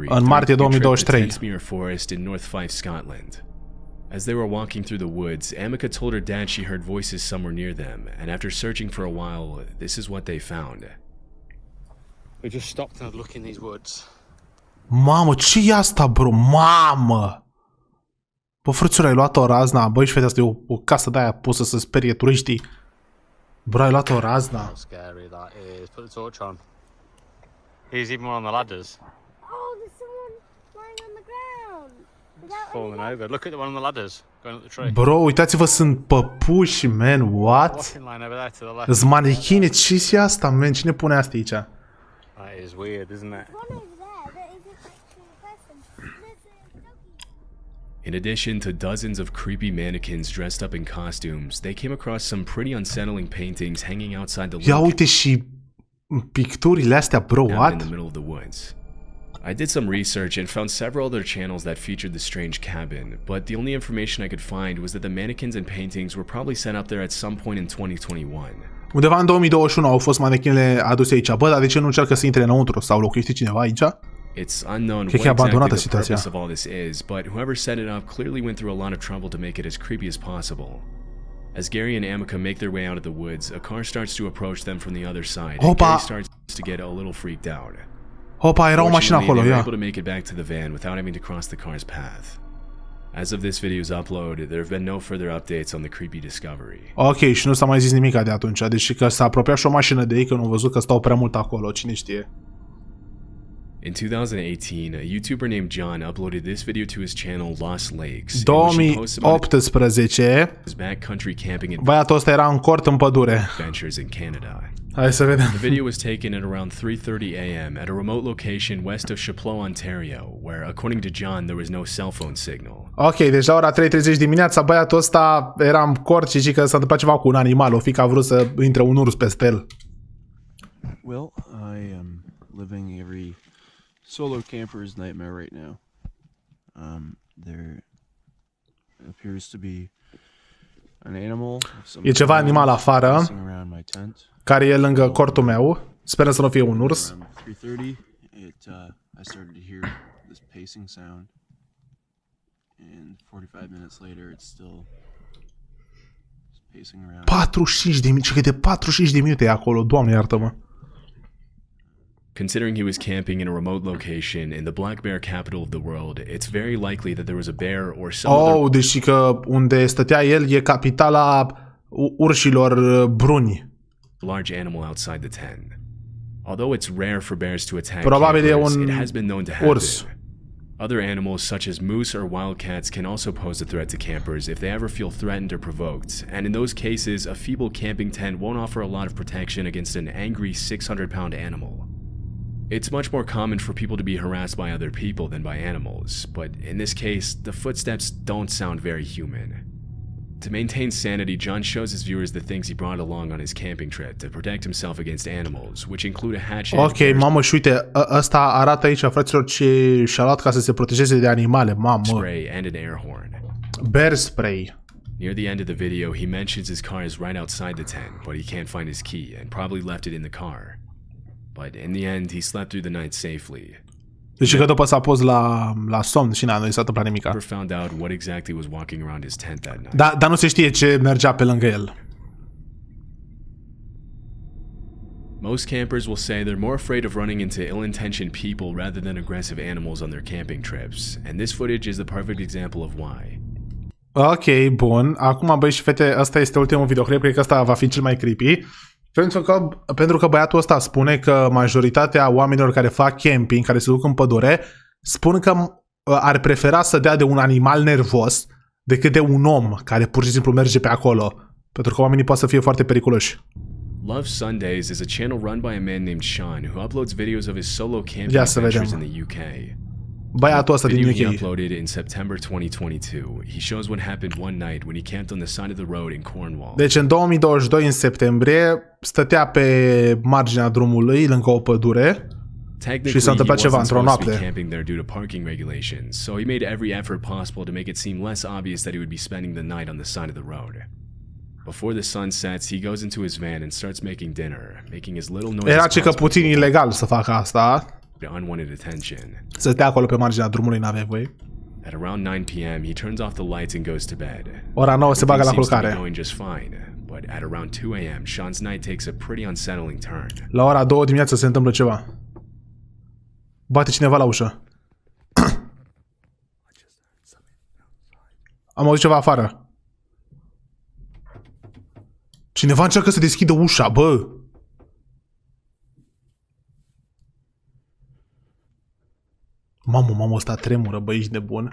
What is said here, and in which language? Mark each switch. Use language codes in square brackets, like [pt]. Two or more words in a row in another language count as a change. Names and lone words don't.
[ro] În martie 2023. [en] Thamesmere Forest in North Fife, Scotland. As they were walking through the woods, Amica told her dad she heard voices somewhere near them, and after searching for a while, this is what they found. We just stopped and had a look in these woods. [ro] Mamă, ce e asta, bro? Mamă! Bă, frățură, ai luat o razna. Băi, și fete, asta e o casă de-aia pusă să sperie turiștii. Bro, ai luat o razna. [en] How scary that is. Put the torch on. He's even one on the ladders. Oh, there's someone lying on the ground. Without Falling over. Look at the one on the ladders. Going up the tree. [ro] Bro, uitați-vă, sunt păpuși, [en] man. What? Walking line over there to the left. [ro] Îs manechine, ce e asta, man? Cine pune asta aici? [en] That is weird, isn't it? one over there that isn't actually a person. There's a doggy. In addition to dozens of creepy mannequins dressed up in costumes, they came across some pretty unsettling paintings hanging outside the [ro] Ia uite și picturile astea, bro, [en] cabin in what? the middle of the woods. I did some research and found several other channels that featured the strange cabin, but the only information I could find was that the mannequins and paintings were probably sent up there at some point in 2021. [ro] Undeva în 2021 au fost manechinele aduse aici. Bă, dar de ce nu încearcă să intre înăuntru? Sau locuiește cineva aici? [en] It's unknown [ro] Cred [en] what [ro] că e abandonată [en] exactly the [ro] situația. [en] purpose of all this is, but whoever set it up clearly went through a lot of trouble to make it as creepy as possible. As Gary and Amica make their way out of the woods, a car starts to approach them from the other side, and [ro] Opa! [en] Gary starts to get a little freaked out. [ro] Hopa, era o mașină [en] Fortunately, [ro] acolo, [en] they were [ro] ia. [en] able to make it back to the van without having to cross the car's path. As of this video's upload, there have been no further updates on the creepy discovery. [ro] Ok, și nu s-a mai zis nimic de atunci. Deci că s-a apropiat și o mașină de ei, că nu au văzut că stau prea mult acolo, cine știe. [en] In 2018, a YouTuber named John uploaded this video to his channel Lost Lakes, in which he posted about [ro] 2018, [en] his backcountry camping [ro] băiatul ăsta era în cort în pădure. [en] adventures in Canada. [ro] Hai să vedem. [en] The video was taken at around 3:30 a.m. at a remote location west of Chapleau, Ontario, where, according to John, there was no cell phone signal. [ro] Ok, deci la ora 3:30 dimineața băiatul ăsta era în cort și zice că s-a întâmplat ceva cu un animal, o fi că a vrut să intre un urs peste el. [en] Well, I am living every solo camper's nightmare right now. There appears to be an animal of some [ro] E ceva animal afară [en] passing around my tent. [ro] care e lângă cortul meu. Sperăm să nu fie un urs. [en] Around 3:30, I started to hear this pacing sound, and 45 minutes later, it's still pacing around. [ro] 45 de minute, câte 45 de minute e acolo, Doamne iartă-mă. [en] Considering he was camping in a remote location in the black bear capital of the world, it's very likely that there was a bear or some other [ro] Deci că unde stătea el e capitala urșilor bruni. [en] large animal outside the tent. Although it's rare for bears to attack [ro] Probabil e [en] campers, [ro] un [en] it has been known to happen. [ro] urs. [en] Other animals such as moose or wildcats can also pose a threat to campers if they ever feel threatened or provoked, and in those cases, a feeble camping tent won't offer a lot of protection against an angry 600-pound animal. It's much more common for people to be harassed by other people than by animals, but in this case, the footsteps don't sound very human. To maintain sanity, John shows his viewers the things he brought along on his camping trip to protect himself against animals, which include a hatchet. [ro] Ok, mamă, și uite, ăsta arată aici, fraților, ce și-a luat ca să se protejeze de animale, mamă. [en] Spray and an air horn. Bear spray. Near the end of the video, he mentions his car is right outside the tent, but he can't find his key and probably left it in the car. But in the end, he slept through the night safely. [ro] Deci că după s-a pus la somn și nu i s-a întâmplat nimica. [en] Never found out what exactly was walking around his tent that night. [ro] Dar nu se știe ce mergea pe lângă el. [en] Most campers will say they're more afraid of running into ill-intentioned people rather than aggressive animals on their camping trips, and this footage is the perfect example of why. [ro] Ok, bun. Acum, băi și fete, ăsta este ultimul videoclip, cred că ăsta va fi cel mai creepy. Pentru că băiatul ăsta spune că majoritatea oamenilor care fac camping, care se duc în pădure, spun că ar prefera să dea de un animal nervos decât de un om care pur și simplu merge pe acolo. Pentru că oamenii pot să fie foarte periculoși. [en] Love Sundays is a channel run by a man named Sean who uploads videos of his solo camping adventures in the UK. [ro] Băiatul ăsta din [en] He [ro] UK. [en] uploaded in September 2022. He shows what happened one night when he camped on the side of the road in Cornwall. [ro] Deci în 2022, în septembrie, stătea pe marginea drumului, lângă o pădure, și s-a întâmplat ceva într-o noapte. [en] Camping there due to parking regulations, so he made every effort possible to make it seem less obvious that he would be spending the night on the side of the road. Before the sun sets, he goes into his van and starts making dinner, making as little noise [ro] Era [en] as [ro] că puțin ilegal să facă asta. [en] unwanted attention. [ro] Să stea acolo pe marginea drumului, n-avea voie. [en] At around 9 p.m., he turns off the lights and goes to bed. [ro] Ora 9 se bagă la [en] Everything seems to be [ro] culcare. [en] going just fine, but at around 2 a.m., Sean's night takes a pretty unsettling turn. [ro] La ora 2 dimineața se întâmplă ceva. Bate cineva la ușă. Am auzit ceva afară. Cineva încearcă să deschidă ușa, bă. Mamă, ăsta tremură, bă, ești nebun.